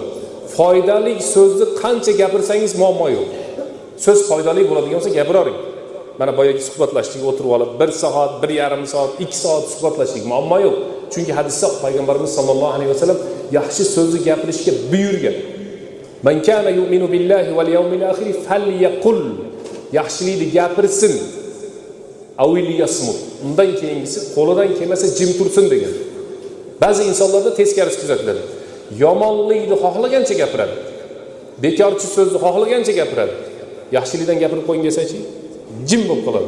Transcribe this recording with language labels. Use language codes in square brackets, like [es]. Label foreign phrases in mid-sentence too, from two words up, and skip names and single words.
[uz] Foydali so'zni qancha gapirsangiz muammo yo'q. So'z foydali bo'ladigan bo'lsa gapiravering. Mana boyagi suhbatlashdik, o'tirib olib 1 soat, 1,5 soat, 2 soat suhbatlashdik, muammo yo'q. Chunki hadisda payg'ambarimiz sollallohu alayhi vasallam yaxshi so'zni gapirishga buyurgan. [ar] من كان يؤمن بالله واليوم الآخر فليقل. [uz] Yaxshilikni gapirsin. [ar] أو ليصمت. [uz] Undan keyingisi qo'lidan kelmasa jim tursin degan. Ba'zi insonlarda teskarisi kuzatiladi. Yomonlikni xohlagancha gapiradi. Bekorchi so'zni xohlagancha gapiradi. Yaxshilikdan gapirib qo'ying desachi, jim bo'lib qoladi.